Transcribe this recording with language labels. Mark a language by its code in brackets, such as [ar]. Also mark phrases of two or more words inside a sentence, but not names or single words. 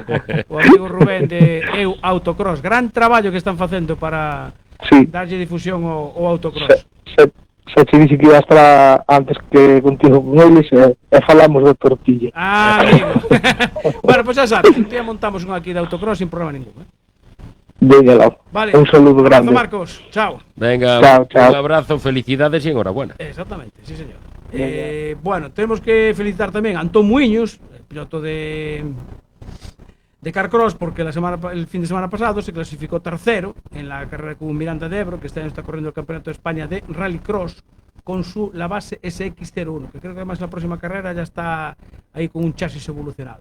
[gl] O amigo Rubén de Eu Autocross. Gran traballo que están facendo para [es] Sí, [gl] darlle difusión ao autocross. [es] se te dice [gl] que ia estar antes que contigo con eles e falamos da tortilla. Ah, amigo. Bueno, pois xa sabes, un día montamos un aquí de autocross sin problema ningún. [es] Venga, lá. Vale. Un saludo Abrazo, grande. Marcos. Chao. Venga, Chao, chao. un abrazo, felicidades y enhorabuena. Exactamente, sí señor. Bueno, tenemos que felicitar también a Antón Muiños, el piloto de Carcross, porque el fin de semana pasado se clasificó tercero en la carrera con Miranda de Ebro, que este año está corriendo el Campeonato de España de Rallycross con la base SX01, que creo que además la próxima carrera ya está ahí con un chasis evolucionado.